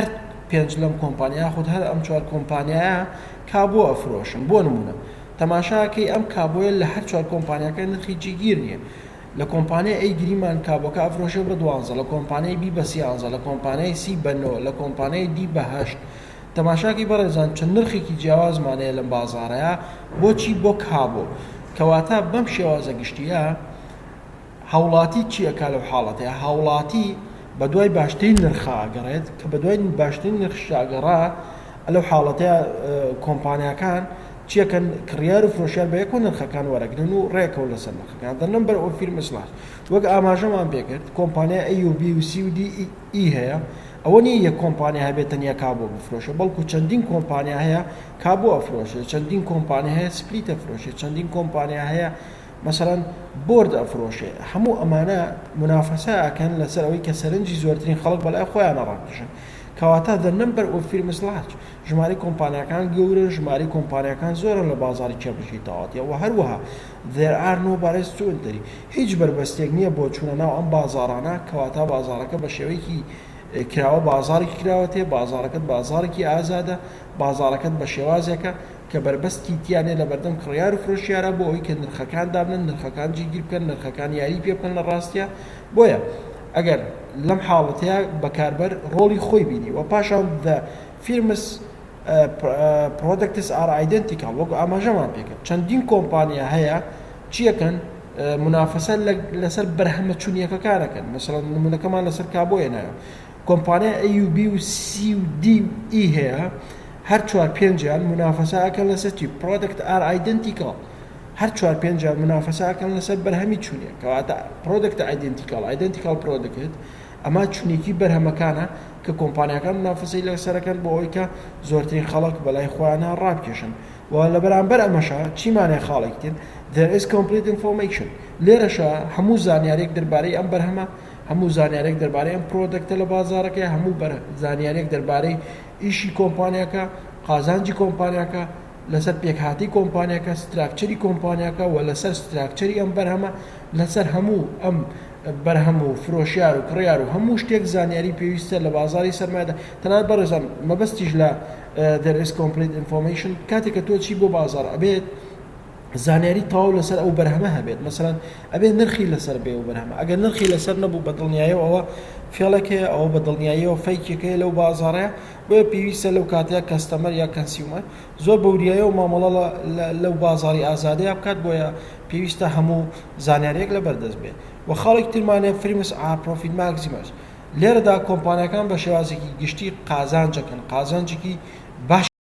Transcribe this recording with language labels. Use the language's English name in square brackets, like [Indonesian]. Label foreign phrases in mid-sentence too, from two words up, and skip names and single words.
[Central Kurdish] پێنج لەم کۆمپانیا خود هەر ئەم چوار کۆمپانیایە کابۆ ئەفرۆشن بۆ نمونە تەماشاکەی ئەم کابۆیە لە هەر چوار کۆمپانیەکە نرخی جێگیر نییە لە کۆمپانیای ئەی گریمان کابۆکە ئەفرۆشە بە 12 لە کۆمپانیای B بە 13 لە کۆمپانیای C بە 9 لە کۆمپانیای D بە 8 تەماشاکی بەڕێزان چەند نرخێکی جیاوازمانەیە لەم بازارەیە بۆچی بۆ کابۆ کەواتە بەم شێوازە گشتیە هاوڵاتی چیەکە لەو حاڵەتەیە هاوڵاتی بە دوای باشترین نرخە ئەگەڕێت کە بە دوای باشترین نرخشاگەڕا لەو حاڵەتەیە کۆمپانیەکان چیەکەن کڕیار و فرۆشیار بە یەک و نرخەکان وەرەگرن و ڕێکەوە لەسەر نرخەکان [English] the number of firms large [Central Kurdish] وەک ئاماژەمان پێکرد کۆمپانیای AUB و C و D E هەیە ئەوە نیە یەک کۆمپانیا هەبێت تەنیا کابۆ بفرۆشە بەڵکو چەندین کۆمپانیا هەیە کابۆ ئەفرۆشێت چەندین کۆمپانیا هەیە سپلیت ئەفرۆشێت چەندین کۆمپانیا هەیە مثلا بۆرد ئەفرۆشێ هەموو ئەمانە منافەسە ئەکەن لەسەر ئەوەی کە سەرنجی زۆرترین خەڵک بەلای خۆیانە ڕاکێشن کەواتە [English] the number of firms large [Central Kurdish] ژمارەی کۆمپانیەکان گەورە ژمارەی کۆمپانیەکان زۆرە لە بازاری کێبڕکەی تەواوەتیە و هەروەها [English] there are no barriers to entry [Central Kurdish] هیچ بربەستێک نییە بۆ چوونە ناو ئەم بازارانە کەواتە بازارەکە بە شێوەیەکی کراوە بازارێکی کراوەتێ بازارەکەت بازارێکی ئازادە بازارەکەت بە شێوازێکە کە بربەستی تیانێ لە بەردەم کڕیار و فرۆشیارە بۆ ئەوی کە نرخەکان دابنن نرخەکان جێگیر بکەن نرخەکان یاری پێ بکەن لە ڕاستیە بۆیە ئەگەر لەم حاڵەتەیە بەکاربەر ڕۆڵی خۆی بینی و پاشان [English] the firms products are identical [Central Kurdish] وەکو ئاماژەمان پێکرد چەندین کۆمپانیا هەیە چیەکەن منافەسە لەسەر بەرهەمە چوونیەکەکانەکەن مەسەڵەن نمونەکەمان لەسەر کابۆیە نایە کۆمپانیای AUB و C و D E هەیە هەر چوار پێنجیان منافەسەکەن لەسەر [English] product are identical [Central Kurdish] هەر چوار پێنجیان منافەسەکەن لەسەر بەرهەمی چوونیە کەواتە [English] product identical product [Central Kurdish] ئەمە چونێکی بەرهەمەکانە کە کۆمپانیەکان منافەسەی لەسەرەکەن بۆ ئەوەی کە زۆرترین خەڵک بەلای خۆیانە ڕابکێشن و لە بەرامبەر ئەمەشە چیمانێ خاڵێکتر [English] there is complete information [Central Kurdish] لێرەشە هەموو زانیارێک دەربارەی ئەم بەرهەمە هەموو زانیارێک دەربارەی ئەم پرۆدەکتە لە بازارەکە هەموو زانیارێک دەربارەی ئیشی کۆمپانیەکە قازانجی کۆمپانیەکە لەسەر پێکهاتی کۆمپانیەکە ستراکچەری کۆمپانیەکە و لەسەر ستراکچەری ئەم بەرهەمە لەسەر هەموو ئەم بەرهەم و فرۆشیار و کڕیار و هەموو شتێک زانیاری پێویستە لە بازاری سەرمایەدا تەنانەت بەڕێزان مەبەستیش لە [English] there is complete information [Central Kurdish] کاتێک کە تۆ چی بۆ بازار ئەبێت زانیاری تەواو لەسەر ئەو بەرهەمە هەبێت مەسەڵەن ئەبێت نرخی لەسەر بێ و بەرهەمە ئەگەر نرخی لەسەر نەبوو بە دڵنیاییەوە ئەوە فێڵێکەیە ئەوە بە دڵنیاییەوە فەیکێکەیە لەو بازارەیە بۆیە پێویستە لەو کاتەیە کەستەمەر یا کەنسیومەر زۆر بەوریاییەوە مامەڵە لەو بازاری ئازادەیە بکات بۆیە پێویستە هەموو زانیاریەک لە بەردەست بێت و خاڵێک ترمانێ [English] firms profit maximize [Central Kurdish] لێرەدا کۆمپانیەکان بە شێوازێکی گشتی قازانجەکەن قازانجێکی باش